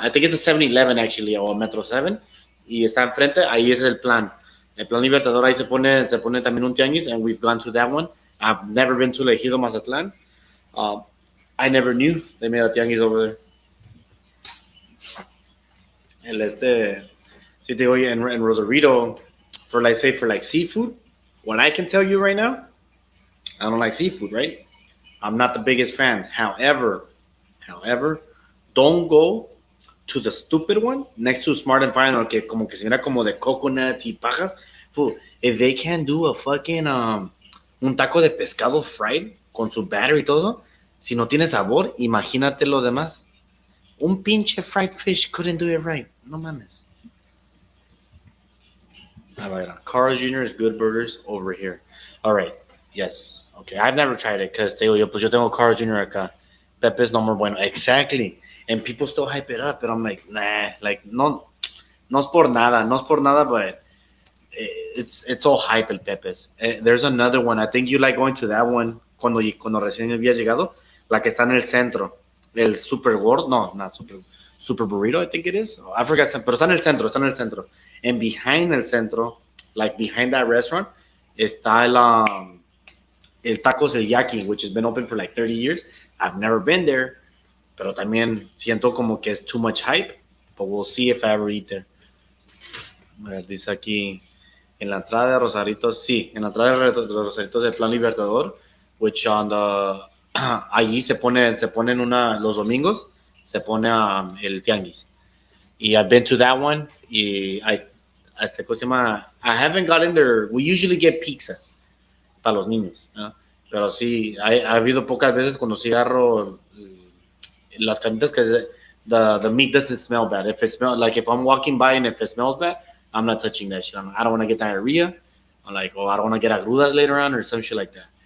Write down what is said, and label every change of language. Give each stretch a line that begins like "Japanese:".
English: I think it's a 7-Eleven actually, or a Metro 7.
Spanish: Y está enfrente, ahí es el Plan. El Plan Libertador, ahí se pone también un tianguis,
English: and we've gone to that one. I've never been to El Ejido Mazatlán. I never knew they made a tianguis over there.
Spanish: Si te digo, en Rosarito,
English: for like seafood, what I can tell you right now, I don't like seafood, right? I'm not the biggest fan. However, don't go to the stupid one next to Smart and Final,
Spanish: que como que se mira como de coconuts y paja.
English: Fool, if they can do a fucking
Spanish: un taco de pescado fried con su batter y todo, si no tiene sabor, imagínate lo demás. Un pinche
English: fried fish couldn't do it right.
Spanish: No mames.
English: A ver, Carl's Jr.'s Good Burgers over here. All right. Yes. Okay. I've never tried it because yo tengo Carl's Jr. acá. Pepe's no more bueno. Exactly. And people still hype it up. But I'm like, nah. Like,
Spanish: no es por nada,
English: but it's all hype el Pepe's. There's another one. I think you like going to that one
Spanish: cuando recién habías llegado. La que está en el centro. El super gordo.
English: No, not super burrito, I think it is. I forgot.
Spanish: Pero está en el centro, está en el centro.
English: And behind el centro, like behind that restaurant, está el Tacos El Yaqui, which has been open for like 30 years. I've never been there,
Spanish: pero también siento como que es
English: too much hype. But we'll see if I ever eat there.
Spanish: A ver, dice aquí, en la entrada de Rosaritos, sí, en la entrada de Rosaritos del Plan Libertador,
English: which on the,
Spanish: allí se ponen los domingos, se pone el tianguis.
English: Y I've been to that one,
Spanish: y ¿cómo se llama?
English: I haven't gotten there, we usually get pizza
Spanish: para los niños, ¿no? Pero sí, ha habido pocas veces cuando sí agarro las carnitas que
English: the meat doesn't smell bad. If it smells, like if I'm walking by and if it smells bad, I'm not touching that shit. I don't want to get diarrhea. I'm like, oh, I don't want to get agrudas later on or some shit like that.